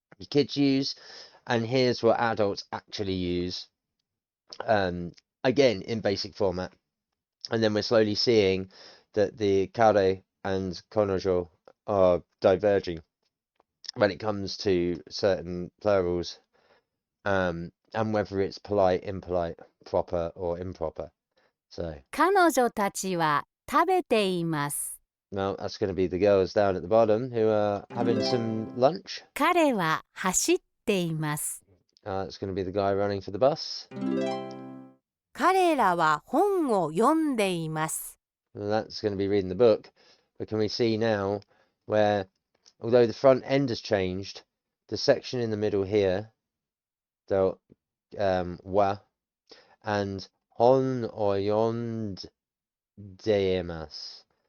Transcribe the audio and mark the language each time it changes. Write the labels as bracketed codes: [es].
[en] kids use, and here's what adults actually use, again in basic format. And then we're slowly seeing that the kare and konojo are diverging when it comes to certain plurals, and whether it's polite, impolite, proper, or improper. So [ja] 彼女たちは食べています。 [en] now that's going to be the girls down at the bottom who are having some lunch. [ja] 彼は走っています。 [en] It's going to be the guy running for the bus. [ja] 彼らは本を読んでいます。 [en] And that's going to be reading the book. But can we see now where, although the front end has changed, the section in the middle here, the wa and hon or yond deimas.